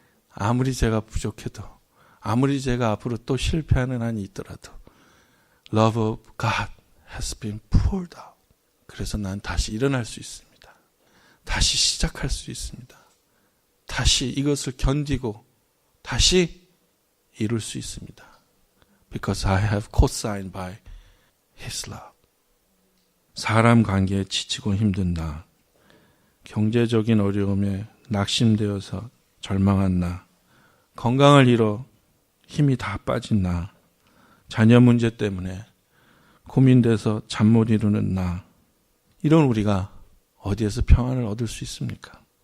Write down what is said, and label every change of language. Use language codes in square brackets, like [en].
[ko] 아무리 제가 부족해도, 아무리 제가 앞으로 또 실패하는 한이 있더라도 [en] Love of God has been poured out. [ko] 그래서 난 다시 일어날 수 있습니다. 다시 시작할 수 있습니다. 다시 이것을 견디고 다시 이룰 수 있습니다. [en] Because I have co-signed by His love. [ko] 사람 관계에 지치고 힘든 나, 경제적인 어려움에 낙심되어서 절망한 나, 건강을 잃어 힘이 다 빠진 나, 자녀 문제 때문에 고민돼서 잠 못 이루는 나, 이런 우리가 어디에서 평안을 얻을 수 있습니까?